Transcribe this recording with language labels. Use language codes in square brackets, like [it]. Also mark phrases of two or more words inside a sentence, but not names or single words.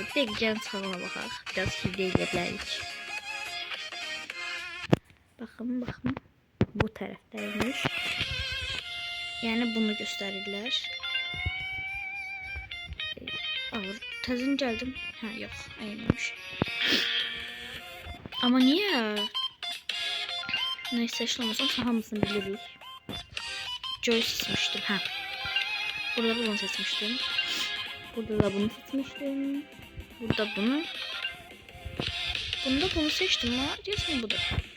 [az] Dəqiqən sağına baxaq, biraz video edə bilərik. Baxın, bu tərəfdəymiş. Yəni bunu göstərirlər. Təzən gəldim. Yox, əyilmiş. [tr] Ama niye? Neyse, işte olmasam [az] hamısını bilirik. [tr] Joy seçmiştim. Burada bunu seçmiştim. Burada da bunu seçmiştim. Burada bunu. Bunda bunu seçtim ama diyorsun budur.